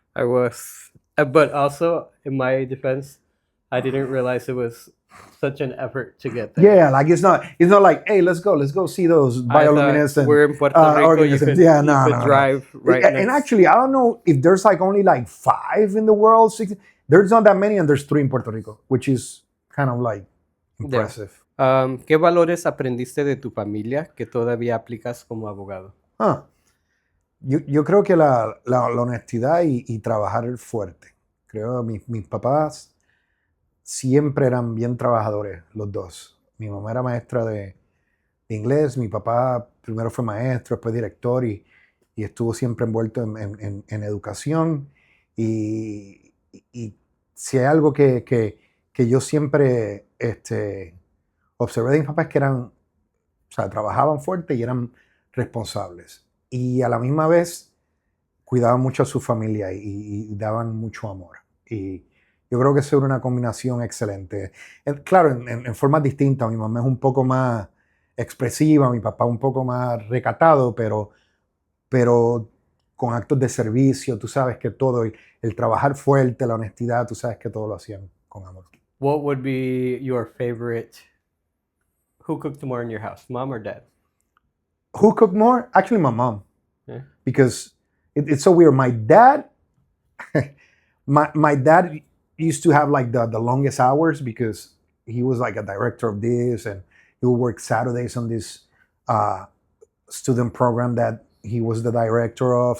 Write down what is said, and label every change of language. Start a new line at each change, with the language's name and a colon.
English: I was, but also in my defense, I didn't realize it was such an effort to get there. Yeah, like it's not like, hey, let's go see those bioluminescent. We're in Puerto Rico. You could drive right. And actually, I don't know if there's like only like 5 in the world. 6. There's not that many, and there's 3 in Puerto Rico, which is kind of like impressive.
Spanish: ¿Qué valores aprendiste de tu familia que todavía aplicas como abogado? Yo creo que la honestidad y trabajar fuerte. Creo que mis papás siempre eran bien trabajadores, los dos. Mi mamá era maestra de inglés, mi papá primero fue maestro, después director y estuvo siempre envuelto en educación. Y si hay algo que yo siempre observé de mis papás, es que trabajaban fuerte y eran responsables. Y a la misma vez cuidaban mucho a su familia y daban mucho amor. Y yo creo que eso era una combinación excelente. Claro, en formas distintas. Mi mamá es un poco más expresiva, mi papá un poco más recatado, pero con actos de servicio, tú sabes que todo, el trabajar fuerte, la honestidad, tú sabes que todo lo hacían con amor.
English: What would be your favorite? Who cooked more in your house, mom or dad? Who cooked more? Actually, my mom. Yeah. Because it's so weird. My dad, my dad used to have like the longest hours because he was like a director of this, and he would work Saturdays on this uh, student program that he was the director of.